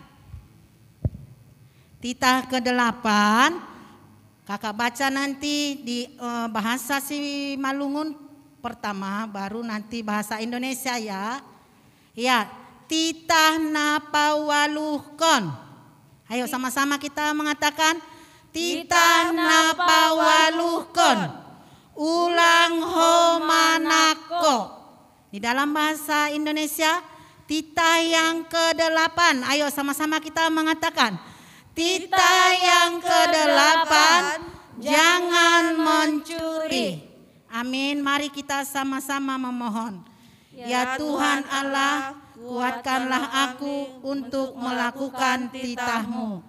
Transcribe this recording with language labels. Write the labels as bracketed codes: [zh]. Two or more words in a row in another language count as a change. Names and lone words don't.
[id] Titah ke-8, kakak baca nanti di bahasa Simalungun pertama, baru nanti bahasa Indonesia ya. Ya, [bts] titah napawaluhkon. [id] Ayo sama-sama kita mengatakan [bts] titah napawaluhkon. Ulang homanako. [id] Di dalam bahasa Indonesia titah yang ke-8. Ayo sama-sama kita mengatakan titah yang ke-8, jangan mencuri. Amin. Mari kita sama-sama memohon. Ya Tuhan Allah, kuatkanlah aku untuk melakukan titah-Mu.